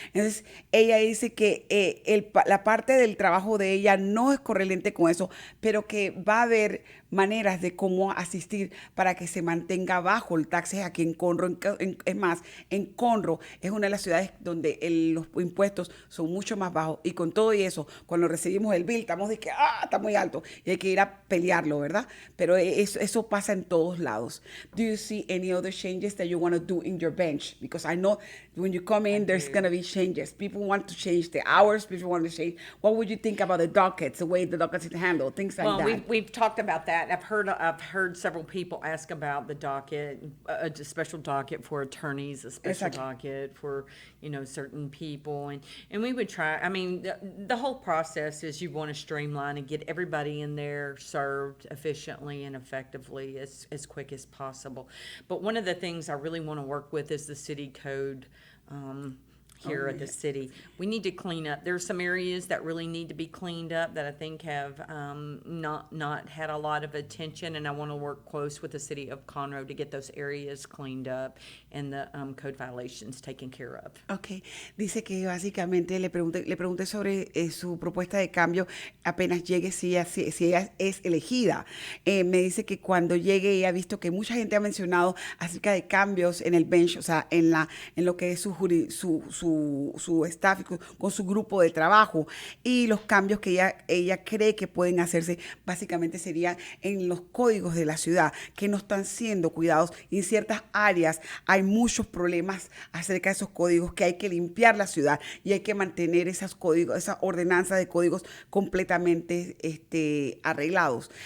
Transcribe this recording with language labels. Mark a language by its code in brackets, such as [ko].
[es] Entonces, ella dice que la parte del trabajo de ella no es correlante con eso, pero que va a haber maneras de cómo asistir para que se mantenga bajo el taxes aquí en Conroe. Es más, en Conroe es una de las ciudades donde los impuestos son mucho más bajos, y con todo y eso, cuando recibimos el bill, estamos de que está muy alto y hay que ir a pelearlo, ¿verdad? Pero eso pasa en todos lados. [en] Do you see any other changes that you want to do in your bench? Because I know when you come in, there's going to be changes. People want to change the hours. People want to change. What would you think about the dockets, the way the dockets is handled, things like that? Well, we've talked about that. I've heard several people ask about the docket, a special docket for attorneys, a special Exactly. docket for certain people, and we would try. I mean, the whole process is you want to streamline and get everybody in there served efficiently and effectively as quick as possible. But one of the things I really want to work with is the city code. Here at the city, we need to clean up. There's some areas that really need to be cleaned up that I think have not had a lot of attention, and I want to work close with the city of Conroe to get those areas cleaned up and the code violations taken care of. [es] Ok, dice que básicamente le pregunté sobre su propuesta de cambio apenas llegue, si ella es elegida. Me dice que cuando llegue ella ha visto que mucha gente ha mencionado acerca de cambios en el bench, o sea, en lo que es su staff, con su grupo de trabajo, y los cambios que ella cree que pueden hacerse básicamente serían en los códigos de la ciudad, que no están siendo cuidados, y en ciertas áreas hay muchos problemas acerca de esos códigos, que hay que limpiar la ciudad y hay que mantener esos códigos, esa ordenanza de códigos completamente arreglados.